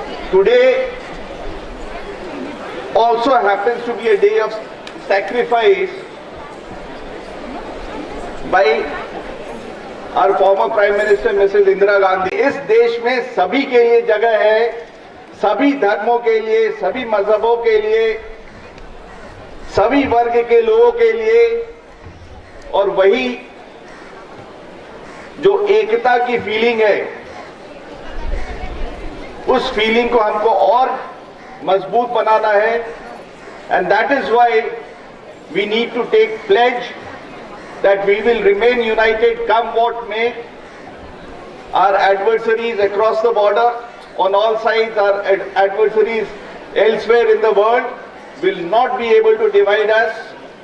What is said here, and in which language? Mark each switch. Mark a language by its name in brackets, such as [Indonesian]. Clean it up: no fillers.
[English] Today also happens to be a day of sacrifice by our former Prime Minister Mrs. Indira Gandhi. [Hindi] इस देश में सभी के लिए जगह है, सभी धर्मों के लिए, सभी मजहबों के लिए, सभी वर्ग के लोगों के लिए, और वही जो एकता की फीलिंग है, उस फीलिंग को हमको और मजबूत बनाना है. [English] And that is why we need to take pledge that we will remain united come what may. Our adversaries across the border, on all sides, our adversaries elsewhere in the world will not be able to divide us.